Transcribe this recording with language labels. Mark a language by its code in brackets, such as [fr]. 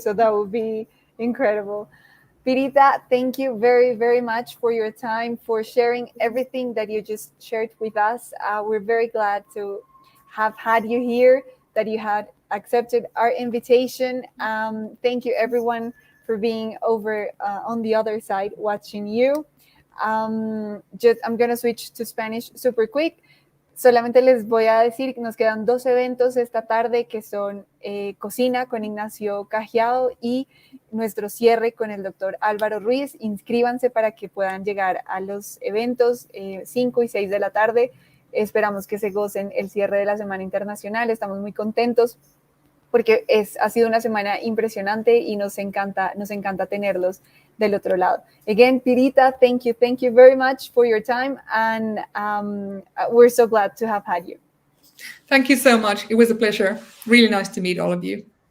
[en] So that would be incredible. Pirita, thank you very, very much for your time, for sharing everything that you just shared with us. We're very glad to have had you here, that you had accepted our invitation. Thank you, everyone, for being over on the other side watching you. I'm going to switch to Spanish super quick. [es] Solamente les voy a decir que nos quedan 2 eventos esta tarde, que son Cocina con Ignacio Cajiao y nuestro cierre con el doctor Álvaro Ruiz. Inscríbanse para que puedan llegar a los eventos 5 y 6 de la tarde. Esperamos que se gocen el cierre de la Semana Internacional. Estamos muy contentos porque ha sido una semana impresionante y nos encanta tenerlos del otro lado. [en] Again, Pirita, thank you very much for your time, and we're so glad to have had you. Thank you so much. It was a pleasure. Really nice to meet all of you.